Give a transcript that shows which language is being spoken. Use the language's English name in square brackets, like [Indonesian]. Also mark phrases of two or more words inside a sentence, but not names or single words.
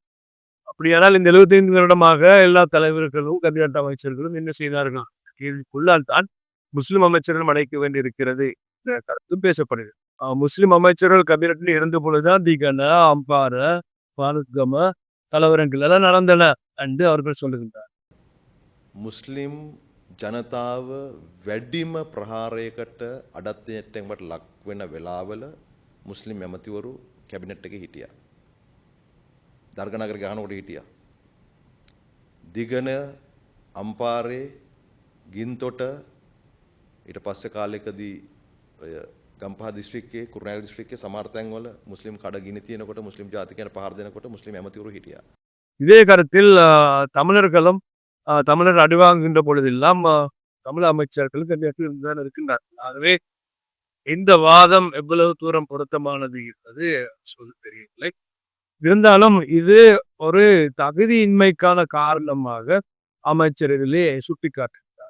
[Tamil] அப்படியானால் இந்த 75 வருடமாக எல்லா தலைவர்களும் கேபினட் அமைச்சர்களும் என்ன செய்தார்கள் கேள்விக்குள்ளால் தான் முஸ்லிம் அமைச்சர்கள் அடைக்க வேண்டியிருக்கிறது என்ற கருத்தும் பேசப்படுகிறது. முஸ்லிம் அமைச்சர்கள் கேபினட்டில் இருந்த பொழுதுதான் திகன, அம்பார, பானுகம கலவரங்கள் எல்லாம் நடந்தன என்று அவர்கள் சொல்லுகின்றார். [Sinhala] මුස්ලිම් ජනතාව වැඩිම ප්‍රහාරයකට අඩත්වයට ලක් වෙන වෙලාවල මුස්ලිම් ඇමතිවරු කැබිනට් එකේ හිටියා. දර්ගනගර ගහනකොට හිටියා. දිගන, අම්පාරේ, ගින්තොට ඊට පස්සේ කාලෙකදී ඔය ගම්පහ දිස්ත්‍රික්කයේ කුරුණෑගල දිස්ත්‍රික්කයේ සමහර තැන්වල මුස්ලිම් කඩ ගිනි තියනකොට මුස්ලිම් ජාතිකයන් පහර දෙනකොට මුස්ලිම් ඇමතිවරු හිටියා. [Tamil] இதே கருத்தில் தமிழர்களும் தமிழர் அடிவாங்குகின்ற பொழுதெல்லாம் தமிழ் அமைச்சர்கள் தான் இருக்கின்றார். ஆகவே இந்த வாதம் எவ்வளவு தூரம் பொருத்தமானது என்பது சொல்ல தெரியவில்லை. இருந்தாலும் இது ஒரு தகுதியின்மைக்கான காரணமாக அமைச்சர் இதிலே சுட்டிக்காட்டுகிறார்.